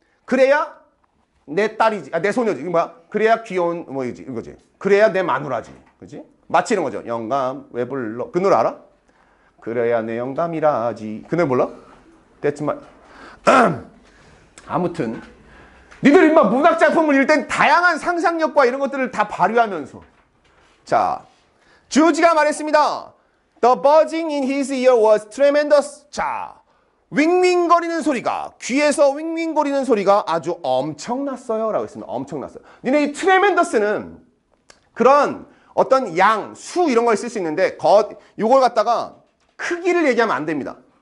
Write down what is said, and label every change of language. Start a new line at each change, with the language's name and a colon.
Korean: 그래야 내 딸이지. 내 소녀지. 그래야 귀여운 이거지. 그래야 내 마누라지. 그지? 마치 이런 거죠. 영감 왜 불러? 그 노래 알아? 그래야 내 영감이라지. 그 노래 몰라?
English: That's my...
Korean: 아무튼 니들 인마 문학작품을 읽을 땐 다양한 상상력과 이런 것들을 다 발휘하면서 자, 주지가 말했습니다.
English: The buzzing in his ear was tremendous.
Korean: 자, 윙윙거리는 소리가 귀에서 윙윙거리는 소리가 아주 엄청났어요 라고 했습니다. 엄청났어요. 니네 이 tremendous는 그런 어떤 양, 수 이런 걸 쓸 수 있는데 이걸 갖다가 크기를 얘기하면 안 됩니다.